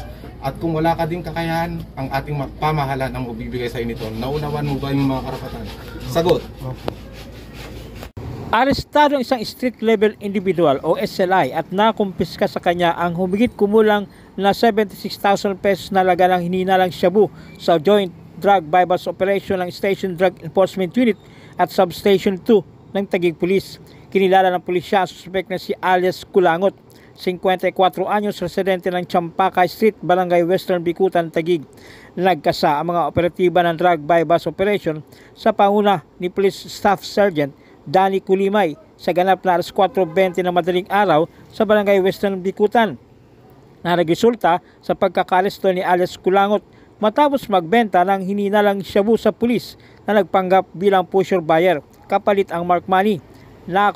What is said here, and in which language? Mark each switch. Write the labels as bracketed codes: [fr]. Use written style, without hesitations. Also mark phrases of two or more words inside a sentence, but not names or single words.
[tl] At kung wala ka din kakayahan, ang ating pamahalaan ang magbibigay sa iyo nito. Naunawan mo ba yung mga karapatan? Sagot. Arestado ang isang [en] street-level individual [tl] o SLI at nakumpiska sa kanya ang humigit kumulang na 76,000 pesos na halaga ng hininalang shabu sa [en] joint drug bypass operation [tl] ng Station Drug Enforcement Unit at Substation 2 ng Taguig Police. Kinilala ng pulisya ang suspect na si alias Kulangot, 54 anyos, residente ng Champaka Street, Barangay Western Bicutan, Taguig. Nagkasa ang mga operatiba ng [en] drug bypass operation [tl] sa panguna ni Police Staff Sergeant Danny Kulimay sa ganap na alas 4:20 ng madaling araw sa Barangay Western Bicutan na nagresulta sa pagkakaresto ni alias Kulangot matapos magbenta ng hininalang shabu sa pulis na nagpanggap bilang [en] pusher buyer [tl] kapalit ang [en] mark money.